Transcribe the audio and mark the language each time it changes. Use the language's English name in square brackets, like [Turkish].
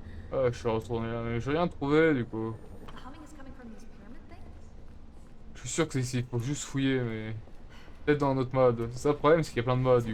[French] Ah, je suis retourné là, mais j'ai rien trouvé, du coup. [English] The humming is coming from these pyramid things? [French] Je suis sûr que c'est ici, faut juste fouiller, mais... Peut-être dans un autre mode. C'est ça le problème, c'est qu'il y a plein de modes, du